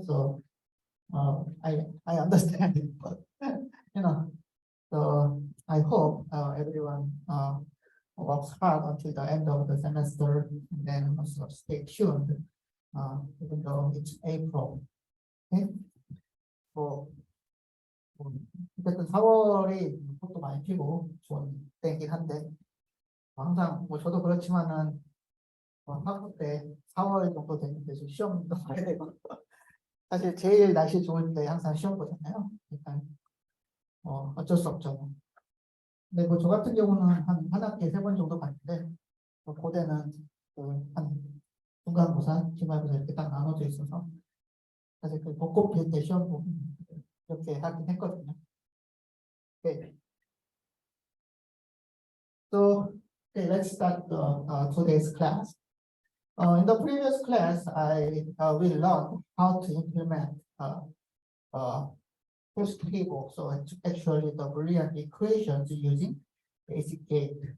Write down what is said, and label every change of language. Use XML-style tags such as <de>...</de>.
<en>So I understand it, but so I hope everyone works hard until the end of the semester, and then also stay tuned, even though it's April. Okay.</en> <ko>어쨌든 4월이 속도 많이 피고 좋은 때이긴 한데, 항상 뭐 저도 그렇지만은 학부 때 4월 정도 되면 계속 시험도 봐야 되고, 사실 제일 날씨 좋을 때 항상 시험 보잖아요. 그러니까 어쩔 수 없죠. 근데 뭐 저 같은 경우는 한 학기에 3번 정도 봤는데, 고대는 한 중간고사, 기말고사 이렇게 딱 나눠져 있어서 사실 그 벚꽃 필 때 시험 보고 이렇게 하긴 했거든요.</ko> <en>Okay. So let's start today's class. In the previous class, we learned how to implement first table. So actually the Boolean equations using basic gate.</en>